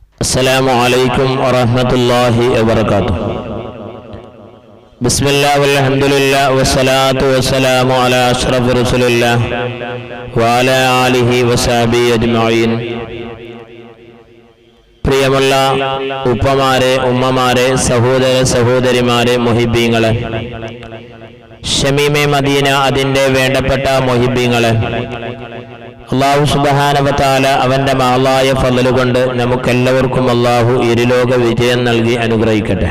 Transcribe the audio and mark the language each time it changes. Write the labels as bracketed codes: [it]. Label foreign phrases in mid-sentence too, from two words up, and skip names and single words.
[ar] السلام عليكم ورحمة الله وبركاته. بسم الله والحمد لله والصلاة والسلام على أشرف رسول الله وعلى آله وصحبه أجمعين. [ml] പ്രിയമുള്ള ഉപ്പമാരെ, ഉമ്മമാരെ, സഹോദര സഹോദരിമാരെ, മുഹിബ്ബീങ്ങളെ, ഷമീമെ മദീന അതിൻ്റെ വേണ്ടപ്പെട്ട മുഹിബ്ബീങ്ങളെ, [ar] الله سبحانه وتعالى [ml] അവന്റെ മഹളായ ഫളല് കൊണ്ട് നമുക്കെല്ലാവർക്കും അല്ലാഹു ഇരുലോക വിജയം നൽകി അനുഗ്രഹിക്കട്ടെ.